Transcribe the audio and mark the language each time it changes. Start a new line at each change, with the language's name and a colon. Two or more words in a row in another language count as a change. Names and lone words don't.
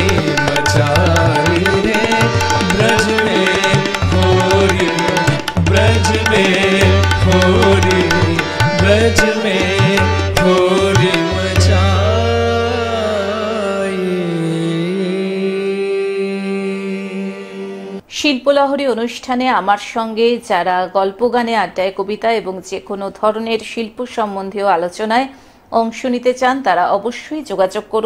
Hindi: मचाई रे ब्रज में होरी। ब्रज में होरी। ब्रज में होरी मचाई।
Bangla: শিল্পলহরী অনুষ্ঠানে আমার সঙ্গে যারা গল্প গানে আড্ডায় কবিতা এবং যে কোনো ধরনের শিল্প সম্বন্ধীয় আলোচনায় অংশ নিতে চান তারা অবশ্যই যোগাযোগ করুন।